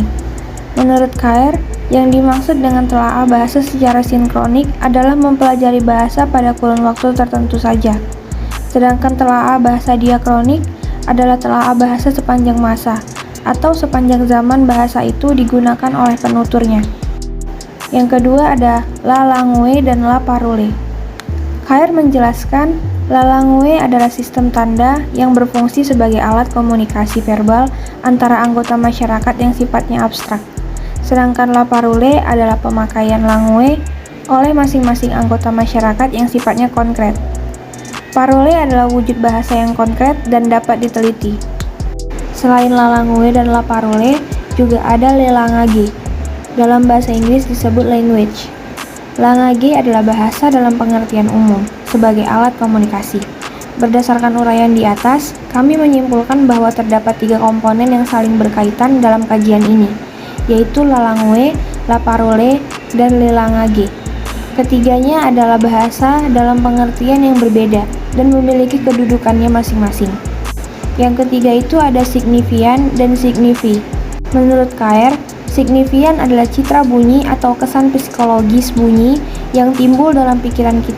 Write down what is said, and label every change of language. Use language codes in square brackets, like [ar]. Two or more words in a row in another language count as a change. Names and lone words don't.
[id] Menurut Khair, yang dimaksud dengan telaah bahasa secara sinkronik adalah mempelajari bahasa pada kurun waktu tertentu saja. Sedangkan telaah bahasa diakronik adalah telaah bahasa sepanjang masa atau sepanjang zaman bahasa itu digunakan oleh penuturnya. Yang kedua ada [fr] la langue [id] dan [fr] la parole. [id] Khair menjelaskan [fr] la langue [id] adalah sistem tanda yang berfungsi sebagai alat komunikasi verbal antara anggota masyarakat yang sifatnya abstrak. Sedangkan [fr] la parole [id] adalah pemakaian langue oleh masing-masing anggota masyarakat yang sifatnya konkret. Parole adalah wujud bahasa yang konkret dan dapat diteliti. Selain [fr] la langue [id] dan [fr] la parole, [id] juga ada [fr] le langage. [id] Dalam bahasa Inggris disebut language. Langage adalah bahasa dalam pengertian umum, sebagai alat komunikasi. Berdasarkan uraian di atas, kami menyimpulkan bahwa terdapat 3 komponen yang saling berkaitan dalam kajian ini, yaitu [fr] la langue, la parole, [id] dan [fr] le langage. [id] Ketiganya adalah bahasa dalam pengertian yang berbeda dan memiliki kedudukannya masing-masing. Yang ketiga itu ada signifian dan signifi. Menurut Khair, signifian adalah citra bunyi atau kesan psikologis bunyi yang timbul dalam pikiran kita.